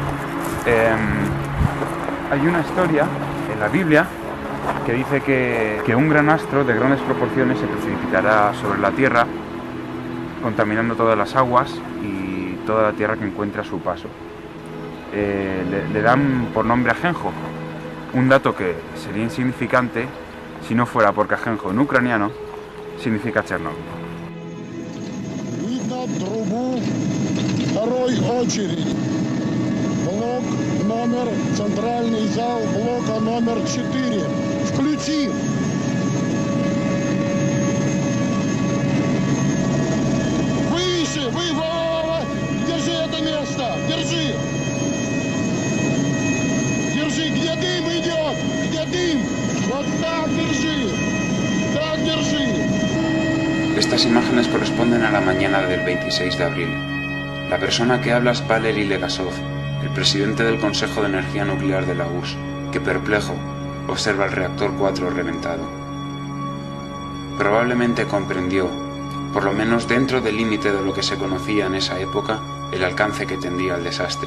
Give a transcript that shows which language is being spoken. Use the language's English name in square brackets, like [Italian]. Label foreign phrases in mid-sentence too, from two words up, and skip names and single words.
[Spanish] Hay una historia en la Biblia que dice que un gran astro de grandes proporciones se precipitará sobre la tierra, contaminando todas las aguas y toda la tierra que encuentra a su paso. Le dan por nombre Ajenjo, un dato que sería insignificante si no fuera porque Ajenjo en ucraniano significa Chernóbil. [Russian] Видно трубу второй очереди. Блок номер, центральный зал блока номер 4. Включи! Выше! Держи это место! Держи! Держи! Где дым идет? Где dym? Вот так держи! Так держи! [Spanish] Estas imágenes corresponden a la mañana del 26 de abril. La persona que habla es Valery Legasov, el presidente del Consejo de Energía Nuclear de la URSS, que perplejo observa el reactor 4 reventado. Probablemente comprendió, por lo menos dentro del límite de lo que se conocía en esa época, el alcance que tendría el desastre.